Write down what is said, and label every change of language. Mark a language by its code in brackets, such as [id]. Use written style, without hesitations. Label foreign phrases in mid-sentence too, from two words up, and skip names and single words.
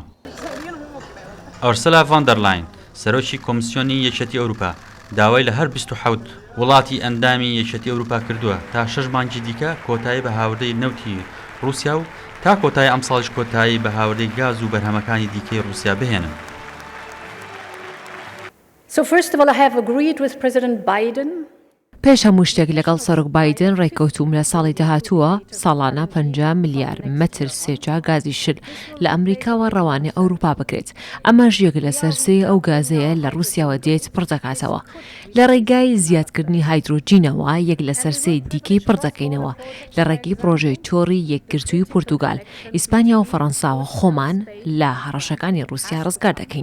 [ckb] ئەورسلا ڤاندەرلاین سەرۆکی کۆمیسیۆنی یەکێتی ئەوروپا داوای لە هەر 27 وڵاتی ئەندامی یەکێتی ئەوروپا کردووە تا 6 مانگی دیکە کۆتایی بە هاوردەی نەوتی رووسیا و تا کۆتایی ئەم ساڵش کۆتایی بە هاوردەی گاز و بەرهەمەکانی دیکەی رووسیا بهێنن. [en] So first of all, I have agreed with President Biden. [ckb] پێش هەموو شتێک لەگەڵ سەرۆک بایدن ڕێککەوتوم لە ساڵی داهاتووە ساڵانە 50 میلیارد مەتر سێجا گازی شل لە ئەمریکاوە ڕەوانێ ئەوروپا بکرێت. ئەمەش یەک لە سەرسەی ئەو گازەیە لە رووسیاوە دێت پڕ دەکاتەوە. لە ڕێگای زیادکردنی هایدرۆجینەوە یەک لە سەرسەی دیکەی پڕ دەکەینەوە لە ڕێگەی پرۆژەی تۆڕی یەکگرتووی پورتوگال، ئیسپانیا و فەڕەنساوە خۆمان لە هەڕەشەکانی رووسیا ڕزگار دەکەین.